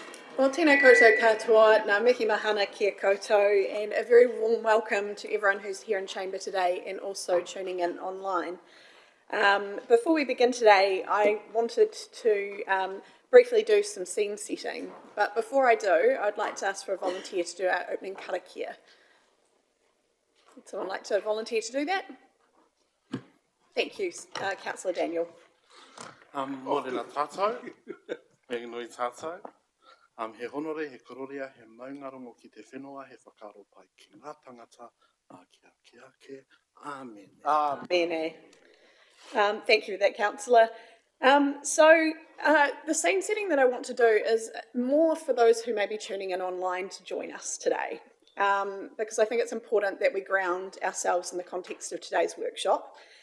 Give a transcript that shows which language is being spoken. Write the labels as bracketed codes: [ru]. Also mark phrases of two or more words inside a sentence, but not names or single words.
[mi] Well, tēnā koutou katoa, ngā mihi mahana kia koutou, [en] and a very warm welcome to everyone who's here in Chamber today and also tuning in online. Before we begin today, I wanted to briefly do some scene setting, but before I do, I'd like to ask for a volunteer to do our opening karakia. Would someone like to volunteer to do that? Thank you, Councillor Daniel. [mi] Morena tātou, me nui tātou. He honore, he kororia, he maungarongo ki te whenua, he whakaro pai ki ngā tangata, kia ake, amen. Amen. [en] Thank you for that, Councillor. The scene setting that I want to do is more for those who may be tuning in online to join us today, because I think it's important that we ground ourselves in the context of today's workshop.